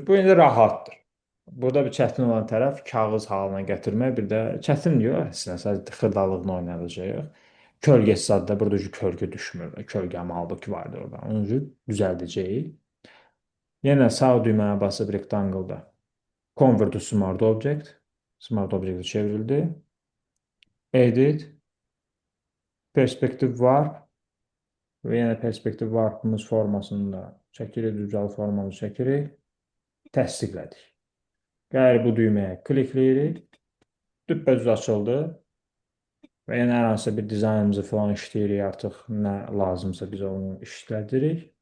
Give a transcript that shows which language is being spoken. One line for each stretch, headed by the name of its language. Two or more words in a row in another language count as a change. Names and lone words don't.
Azerbaijani: Bu indi rahatdır. Burada bir çətin olan tərəf kağız halına gətirmək, bir də çətin yox, əslində sadəcə xırdalığını oynadacağıq. Kölgəsi zadda burada kölgə düşmür. Kölgəmi halbuki vardır orada. Onun üçün düzəldəcəyik. Yenə sağ düyməni basıb rectangle-da
English: Convert to Smart Object. Smart Object
Azerbaijani: çevrildi. Edit. Perspective Warp. Və yenə Perspective Warp-ımız formasını da çəkirik, düzəl formamızı çəkirik. Təsdiqlədik. Gəlir bu düyməyə klikləyirik. Düppədüz açıldı. Və yenə hər hansı bir dizaynımızı falan işləyirik. Artıq nə lazımsa biz onu işlədirik.